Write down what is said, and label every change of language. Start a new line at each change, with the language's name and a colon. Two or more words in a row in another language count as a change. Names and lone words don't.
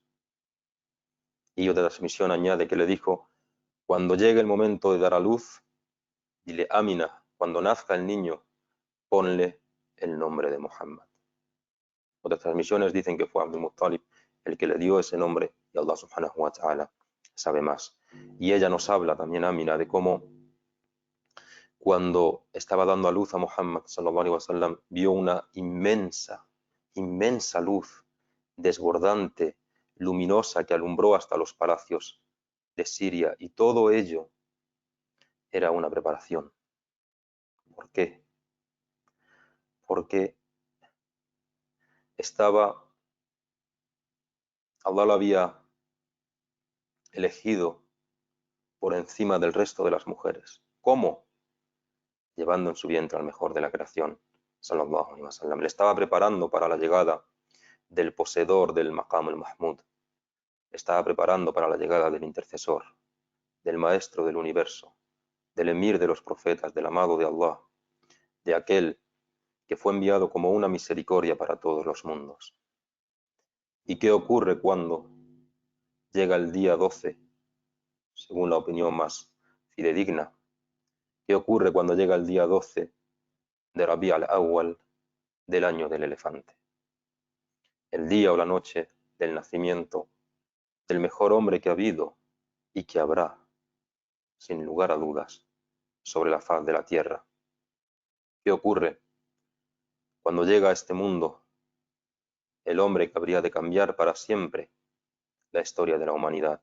Spanish: Y otra transmisión añade que le dijo: cuando llegue el momento de dar a luz, dile Amina, cuando nazca el niño, ponle el nombre de Muhammad. Otras transmisiones dicen que fue Abdul Muttalib el que le dio ese nombre, y Allah
Arabic: سبحانه وتعالى
Spanish: sabe más. Y ella nos habla también, Amina, de cómo cuando estaba dando a luz a Muhammad
Arabic: صلى الله عليه وسلم,
Spanish: vio una inmensa luz desbordante, luminosa, que alumbró hasta los palacios de Siria, y todo ello era una preparación. ¿Por qué? Porque Allah lo había elegido por encima del resto de las mujeres. ¿Cómo? Llevando en su vientre al mejor de la creación,
Arabic: صلى الله عليه وسلم.
Spanish: Le estaba preparando para la llegada del poseedor del
Arabic: المقام المحمود.
Spanish: Le estaba preparando para la llegada del intercesor, del maestro del universo, del emir de los profetas, del amado de Allah, de aquel que fue enviado como una misericordia para todos los mundos. ¿Y qué ocurre cuando llega el día 12, según la opinión más fidedigna? ¿Qué ocurre cuando llega el día 12 de Rabi' al-Awwal del año del elefante? El día o la noche del nacimiento del mejor hombre que ha habido y que habrá, sin lugar a dudas, sobre la faz de la tierra. ¿Qué ocurre cuando llega a este mundo el hombre que habría de cambiar para siempre la historia de la humanidad?